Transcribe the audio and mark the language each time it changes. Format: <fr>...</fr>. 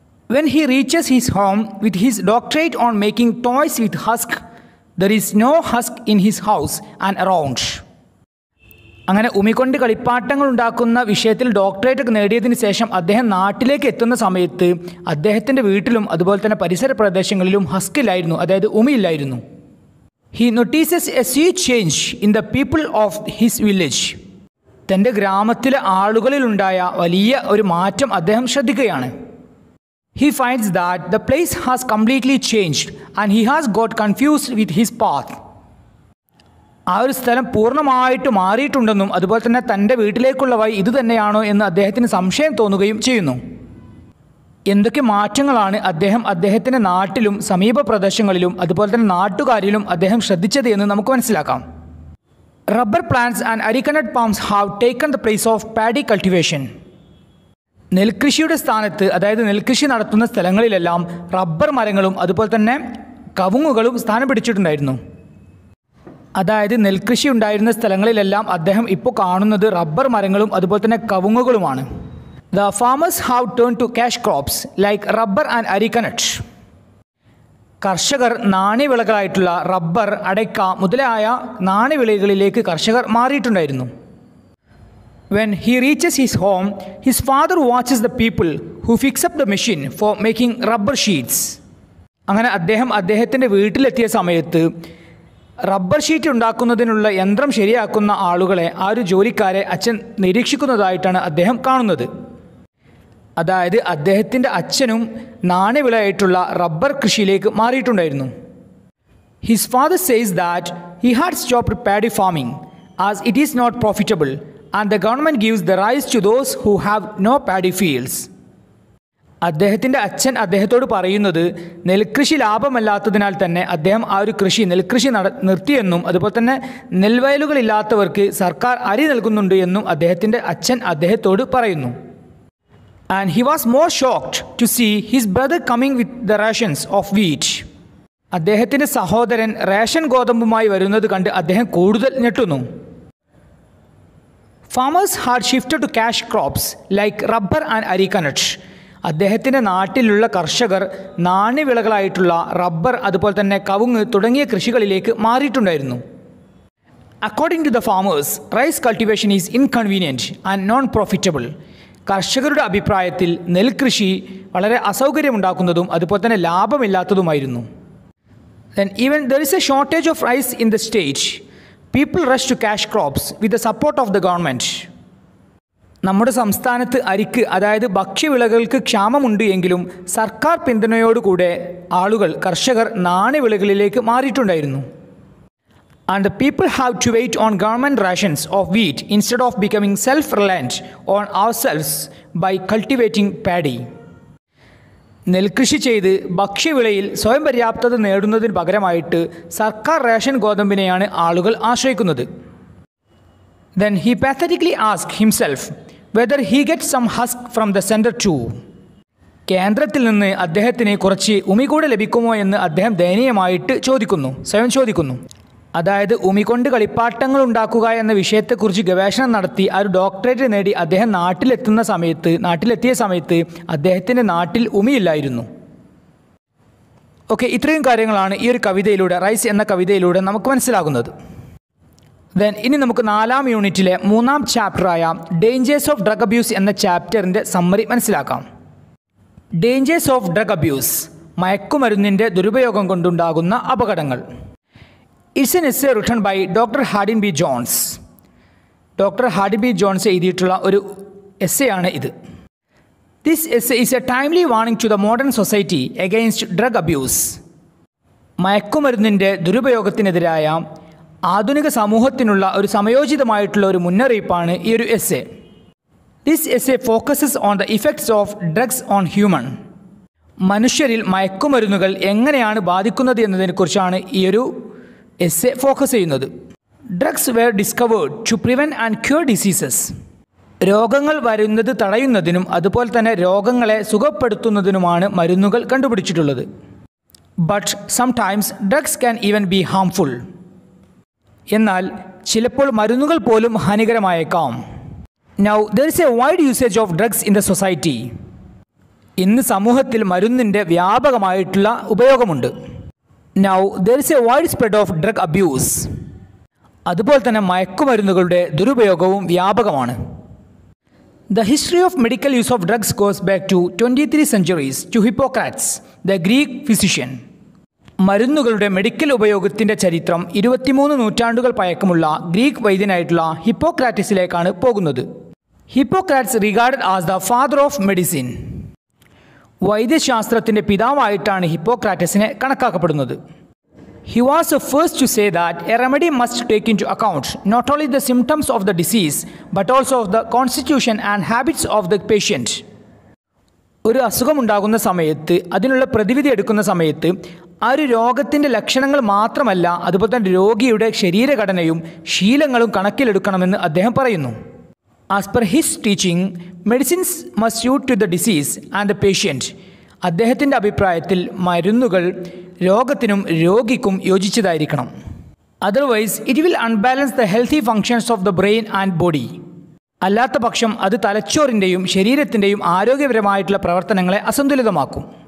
<en>When he reaches his home with his doctorate on making toys with husk, there is no husk in his house and around.</en> <ml>അങ്ങനെ ഉമികൊണ്ട് കളിപ്പാട്ടങ്ങൾ ഉണ്ടാക്കുന്ന വിഷയത്തിൽ doctorate നേടിയതിന് ശേഷം അദ്ദേഹം നാട്ടിലേക്ക് എത്തുന്ന സമയത്ത് അദ്ദേഹത്തിൻ്റെ വീട്ടിലും അതുപോലെ തന്നെ പരിസര പ്രദേശങ്ങളിലും ഹസ്കില്ലായിരുന്നു, അതായത് ഉമിയില്ലായിരുന്നു.</ml> <en>He notices a sea change in the people of his village.</en> <ml>തൻ്റെ ഗ്രാമത്തിലെ ആളുകളിലുണ്ടായ വലിയ ഒരു മാറ്റം അദ്ദേഹം ശ്രദ്ധിക്കുകയാണ്.</ml> <en>He finds that the place has completely changed and he has got confused with his path.</en> <ml>ആ ഒരു സ്ഥലം പൂർണ്ണമായിട്ട് മാറിയിട്ടുണ്ടെന്നും അതുപോലെ തന്നെ തൻ്റെ വീട്ടിലേക്കുള്ള വഴി ഇത് തന്നെയാണോ എന്ന് അദ്ദേഹത്തിന് സംശയം തോന്നുകയും ചെയ്യുന്നു. എന്തൊക്കെ മാറ്റങ്ങളാണ് അദ്ദേഹത്തിൻ്റെ നാട്ടിലും സമീപ പ്രദേശങ്ങളിലും അതുപോലെ തന്നെ നാട്ടുകാരിലും അദ്ദേഹം ശ്രദ്ധിച്ചത് എന്ന് നമുക്ക് മനസ്സിലാക്കാം.</ml> <en>Rubber plants and areca nut palms have taken the place of paddy cultivation.</en> <ml>നെൽകൃഷിയുടെ സ്ഥാനത്ത്, അതായത് നെൽകൃഷി നടത്തുന്ന സ്ഥലങ്ങളിലെല്ലാം റബ്ബർ മരങ്ങളും അതുപോലെ തന്നെ കവുങ്ങുകളും സ്ഥാനം പിടിച്ചിട്ടുണ്ടായിരുന്നു. അതായത് നെൽകൃഷി ഉണ്ടായിരുന്ന സ്ഥലങ്ങളിലെല്ലാം അദ്ദേഹം ഇപ്പോൾ കാണുന്നത് റബ്ബർ മരങ്ങളും അതുപോലെ തന്നെ കവുങ്ങുകളുമാണ്.</ml> <en>The farmers have turned to cash crops like rubber and arecanut.</en> <ml>കർഷകർ നാണ്യവിളകളായിട്ടുള്ള റബ്ബർ, അടയ്ക്ക മുതലായ നാണ്യവിളകളിലേക്ക് കർഷകർ മാറിയിട്ടുണ്ടായിരുന്നു.</ml> <en>When he reaches his home, his father watches the people who fix up the machine for making rubber sheets.</en> <ml>അങ്ങനെ അദ്ദേഹത്തിൻ്റെ വീട്ടിലെത്തിയ സമയത്ത് rubber sheet ഉണ്ടാക്കുന്നതിനുള്ള യന്ത്രം ശരിയാക്കുന്ന ആളുകളെ, ആ ഒരു ജോലിക്കാരെ അച്ഛൻ നിരീക്ഷിക്കുന്നതായിട്ടാണ് അദ്ദേഹം കാണുന്നത്. അതായത് അദ്ദേഹത്തിൻ്റെ അച്ഛനും നാണ്യവിളയായിട്ടുള്ള റബ്ബർ കൃഷിയിലേക്ക് മാറിയിട്ടുണ്ടായിരുന്നു.</ml> <en>His father says that he had stopped paddy farming as it is not profitable and the government gives the rice to those who have no paddy fields.</en> <ml>അദ്ദേഹത്തിൻ്റെ അച്ഛൻ അദ്ദേഹത്തോട് പറയുന്നത് നെൽകൃഷി ലാഭമല്ലാത്തതിനാൽ തന്നെ അദ്ദേഹം ആ ഒരു നെൽകൃഷി നിർത്തിയെന്നും അതുപോലെ തന്നെ നെൽവയലുകളില്ലാത്തവർക്ക് സർക്കാർ അരി നൽകുന്നുണ്ട് എന്നും അദ്ദേഹത്തിൻ്റെ അച്ഛൻ അദ്ദേഹത്തോട് പറയുന്നു.</ml> <en>And he was more shocked to see his brother coming with the rations of wheat.</en> <ml>അദ്ദേഹത്തിൻ്റെ സഹോദരൻ റേഷൻ ഗോതമ്പുമായി വരുന്നത് കണ്ട് അദ്ദേഹം കൂടുതൽ ഞെട്ടുന്നു.</ml> <en>Farmers had shifted to cash crops like rubber and arecanut.</en> <ml>അദ്ദേഹത്തിൻ്റെ നാട്ടിലുള്ള കർഷകർ നാണ്യവിളകളായിട്ടുള്ള റബ്ബർ അതുപോലെ തന്നെ കവുങ്ങ് തുടങ്ങിയ കൃഷികളിലേക്ക് മാറിയിട്ടുണ്ടായിരുന്നു.</ml> <en>According to the farmers, rice cultivation is inconvenient and non-profitable.</en> <ml>കർഷകരുടെ അഭിപ്രായത്തിൽ നെൽകൃഷി വളരെ അസൗകര്യമുണ്ടാക്കുന്നതും അതുപോലെ തന്നെ ലാഭമില്ലാത്തതുമായിരുന്നു.</ml> <en>Then even there is a shortage of rice in the state. People rush to cash crops with the support of the government.</en> <ml>നമ്മുടെ സംസ്ഥാനത്ത് അരിക്ക്, അതായത് ഭക്ഷ്യവിളകൾക്ക് ക്ഷാമമുണ്ട് എങ്കിലും സർക്കാർ പിന്തുണയോടുകൂടെ കർഷകർ നാണ്യവിളകളിലേക്ക് മാറിയിട്ടുണ്ടായിരുന്നു.</ml> <en>And the people have to wait on government rations of wheat instead of becoming self-reliant on ourselves by cultivating paddy.</en> <ml>നെൽകൃഷി ചെയ്ത് ഭക്ഷ്യവിളയിൽ സ്വയം പര്യാപ്തത നേടുന്നതിന് പകരമായിട്ട് സർക്കാർ റേഷൻ ഗോതമ്പിനെയാണ് ആളുകൾ ആശ്രയിക്കുന്നത്.</ml> <en>Then he pathetically asked himself whether he gets some husk from the center too.</en> <ml>കേന്ദ്രത്തിൽ നിന്ന് അദ്ദേഹത്തിന് കുറച്ച് ഉമി കൂടെ ലഭിക്കുമോ എന്ന് അദ്ദേഹം ദയനീയമായിട്ട് സ്വയം ചോദിക്കുന്നു. അതായത് ഉമി കൊണ്ട് കളിപ്പാട്ടങ്ങൾ ഉണ്ടാക്കുക എന്ന വിഷയത്തെക്കുറിച്ച് ഗവേഷണം നടത്തി ആ ഒരു ഡോക്ടറേറ്റ് നേടി അദ്ദേഹം നാട്ടിലെത്തിയ സമയത്ത് അദ്ദേഹത്തിൻ്റെ നാട്ടിൽ ഉമിയില്ലായിരുന്നു. ഓക്കെ, ഇത്രയും കാര്യങ്ങളാണ് ഈ ഒരു കവിതയിലൂടെ, റൈസ് എന്ന കവിതയിലൂടെ നമുക്ക് മനസ്സിലാകുന്നത്. ഇനി നമുക്ക് 4ാം യൂണിറ്റിലെ 3ാം ചാപ്റ്ററായ ഡേഞ്ചേഴ്സ് ഓഫ് ഡ്രഗ് അബ്യൂസ് എന്ന ചാപ്റ്ററിൻ്റെ സമ്മറി മനസ്സിലാക്കാം. ഡേഞ്ചേഴ്സ് ഓഫ് ഡ്രഗ് അബ്യൂസ്, മയക്കുമരുന്നിൻ്റെ ദുരുപയോഗം കൊണ്ടുണ്ടാകുന്ന അപകടങ്ങൾ.</ml> <en>It's an essay written by Dr. Hardin B. Jones. Dr. Hardin B.</en> <ml>Jones എഴുതിയിട്ടുള്ള ഒരു essay ആണ് ഇത്.</ml> <en>This essay is a timely warning to the modern society against drug abuse.</en> <ml>മയക്കുമരുന്നിൻ്റെ ദുരുപയോഗത്തിനെതിരായ ആധുനിക സമൂഹത്തിനുള്ള ഒരു സമയോചിതമായിട്ടുള്ള ഒരു മുന്നറിയിപ്പാണ് ഈ ഒരു essay.</ml> <en>This essay focuses on the effects of drugs on human.</en> <ml>മനുഷ്യരിൽ മയക്കുമരുന്നുകൾ എങ്ങനെയാണ് ബാധിക്കുന്നത് എന്നതിനെക്കുറിച്ചാണ് ഈ ഒരു essay ഫോക്കസ് ചെയ്യുന്നത്.</ml> <en>Drugs were discovered to prevent and cure diseases.</en> <ml>രോഗങ്ങൾ വരുന്നത് തടയുന്നതിനും അതുപോലെ തന്നെ രോഗങ്ങളെ സുഖപ്പെടുത്തുന്നതിനുമാണ് മരുന്നുകൾ കണ്ടുപിടിച്ചിട്ടുള്ളത്.</ml> <en>But sometimes drugs can even be harmful.</en> <ml>എന്നാൽ ചിലപ്പോൾ മരുന്നുകൾ പോലും ഹാനികരമായേക്കാം.</ml> <en>Now there is a wide usage of drugs in the society.</en> <ml>ഇന്ന് സമൂഹത്തിൽ മരുന്നിൻ്റെ വ്യാപകമായിട്ടുള്ള ഉപയോഗമുണ്ട്.</ml> <en>Now there is a widespread of drug abuse.</en> <ml>അതുപോലെ തന്നെ മയക്കുമരുന്നുകളുടെ ദുരുപയോഗവും വ്യാപകമാണ്.</ml> <en>The history of medical use of drugs goes back to 23 centuries to Hippocrates, the Greek physician.</en> <ml>മരുന്നുകളുടെ medical ഉപയോഗത്തിൻ്റെ ചരിത്രം 23 നൂറ്റാണ്ടുകൾ പഴക്കമുള്ള ഗ്രീക്ക് വൈദ്യനായിട്ടുള്ള ഹിപ്പോക്രാറ്റസിലേക്കാണ് പോകുന്നത്.</ml> <en>Hippocrates regarded as the father of medicine.</en> <ml>വൈദ്യശാസ്ത്രത്തിൻ്റെ പിതാവായിട്ടാണ് ഹിപ്പോക്രാറ്റസിനെ കണക്കാക്കപ്പെടുന്നത്.</ml> <en>He was the first to say that a remedy must take into account not only the symptoms of the disease but also of the constitution and habits of the patient.</en> <ml>ഒരു അസുഖമുണ്ടാകുന്ന സമയത്ത് അതിനുള്ള പ്രതിവിധി എടുക്കുന്ന സമയത്ത് ആ ഒരു രോഗത്തിൻ്റെ ലക്ഷണങ്ങൾ മാത്രമല്ല, അതുപോലെ തന്നെ രോഗിയുടെ ശരീരഘടനയും ശീലങ്ങളും കണക്കിലെടുക്കണമെന്ന് അദ്ദേഹം പറയുന്നു.</ml> <en>As per his teaching, medicines must suit to the disease and the patient.</en> <ml>അദ്ദേഹത്തിൻ്റെ അഭിപ്രായത്തിൽ മരുന്നുകൾ രോഗത്തിനും രോഗിക്കും യോജിച്ചതായിരിക്കണം.</ml> <en>Otherwise it will unbalance the healthy functions of the brain and body.</en> <ml>അല്ലാത്ത പക്ഷം അത് തലച്ചോറിൻ്റെയും ശരീരത്തിൻ്റെയും ആരോഗ്യപരമായിട്ടുള്ള പ്രവർത്തനങ്ങളെ അസന്തുലിതമാക്കും.</ml>